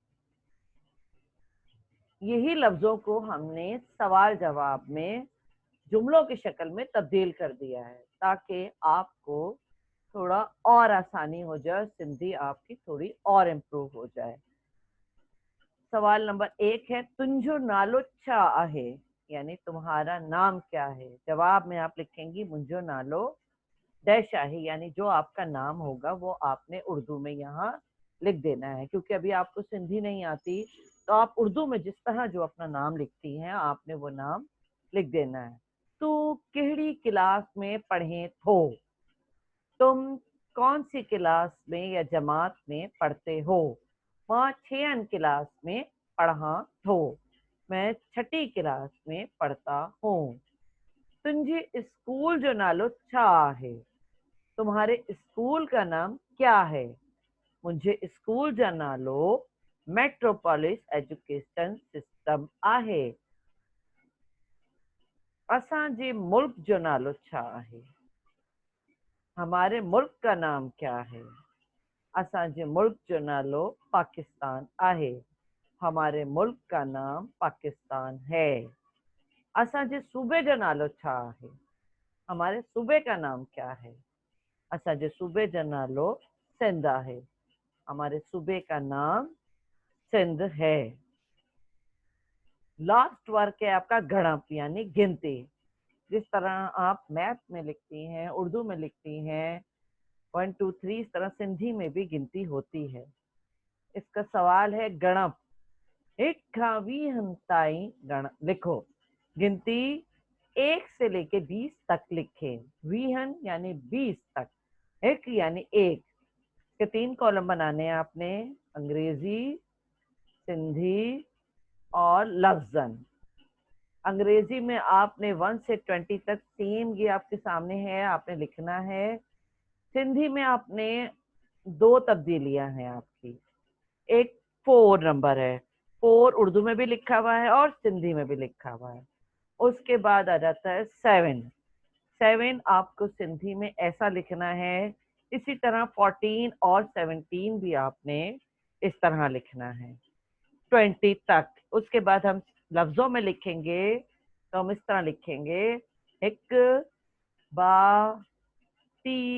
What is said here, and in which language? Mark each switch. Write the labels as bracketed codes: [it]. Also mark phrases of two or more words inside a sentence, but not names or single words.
[ur] یہی لفظوں کو ہم نے سوال جواب میں جملوں کی شکل میں تبدیل کر دیا ہے تاکہ آپ کو تھوڑا اور آسانی ہو جائے، سندھی آپ کی تھوڑی اور امپروو ہو جائے. سوال نمبر 1 ہے [sd] तुंजो नालो छा आहे, [ur] یعنی تمہارا نام کیا ہے. جواب میں آپ لکھیں گی [sd] मुंजो नालो डैश आहे, [ur] یعنی جو آپ کا نام ہوگا وہ آپ نے اردو میں یہاں لکھ دینا ہے. کیونکہ ابھی آپ کو سندھی نہیں آتی تو آپ اردو میں جس طرح جو اپنا نام لکھتی ہیں آپ نے وہ نام لکھ دینا ہے. [sd] तू केहड़ी क्लास में पढ़े थो, [ur] تم کون سی کلاس میں یا جماعت میں پڑھتے ہو. [sd] मां 6 क्लास में पढ़ा थो, [ur] میں 6ویں کلاس میں پڑھتا ہوں. [sd] तुझे स्कूल जो नालो छा है, [ur] تمہارے اسکول کا نام کیا ہے. [sd] मुझे स्कूल जो नालो मेट्रोपोलिस एजुकेशन सिस्टम आहे। असांजे मुल्क जो नालो छा आहे, [ur] ہمارے ملک کا نام کیا ہے. [sd] असांजे मुल्क जो नालो पाकिस्तान आहे, [ur] ہمارے ملک کا نام پاکستان ہے. [sd] असांजे सूबे जो नालो छा आहे, [ur] ہمارے صوبے کا نام کیا ہے. [sd] असांजे सूबे जो नालो सिंध आहे, [ur] ہمارے صوبے کا نام سندھ ہے. [en] last work [ur] ہے آپ کا گنپ یعنی گنتی. جس طرح آپ میتھ میں لکھتی ہیں، اردو میں لکھتی ہیں 1 2 3، اس طرح سندھی میں بھی گنتی ہوتی ہے. اس کا سوال ہے [sd] गणप 1 खां 20 ताईं गण लिखो। [ur] گنتی 1 سے لے کے 20 تک لکھے. 20 یعنی 20 تک، 1 یعنی 1 کے 3 کالم بنانے ہیں آپ نے، انگریزی، سندھی اور لفظن. انگریزی میں آپ نے 1 سے 20 تک سیم یہ آپ کے سامنے ہے، آپ نے لکھنا ہے. سندھی میں آپ نے 2 تبدیلیاں ہیں آپ کی. ایک 4 نمبر ہے، 4 اردو میں بھی لکھا ہوا ہے اور سندھی میں بھی لکھا ہوا ہے. اس کے بعد آ جاتا ہے 7. 7 آپ کو سندھی میں ایسا لکھنا ہے. اسی طرح 14 اور 17 بھی آپ نے اس طرح لکھنا ہے 20 تک. اس کے بعد ہم لفظوں میں لکھیں گے تو ہم اس طرح لکھیں گے ایک [sd] با تی